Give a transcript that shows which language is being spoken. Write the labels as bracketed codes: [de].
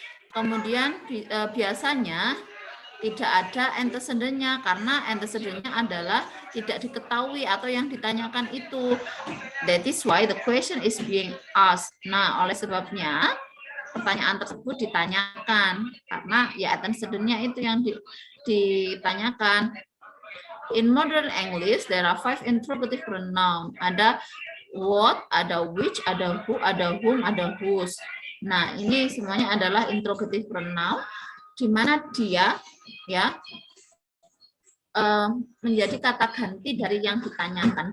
[id] Kemudian biasanya tidak ada antecedentnya, karena antecedentnya adalah tidak diketahui atau yang ditanyakan itu. [en] That is why the question is being asked. [id] Nah, oleh sebabnya pertanyaan tersebut ditanyakan, karena ya antecedentnya itu yang ditanyakan. [en] In modern English, there are 5 interrogative pronoun. [id] Ada what, ada which, ada who, ada whom, ada whose. Nah, ini semuanya adalah interrogative pronoun, di mana dia ya menjadi kata ganti dari yang ditanyakan.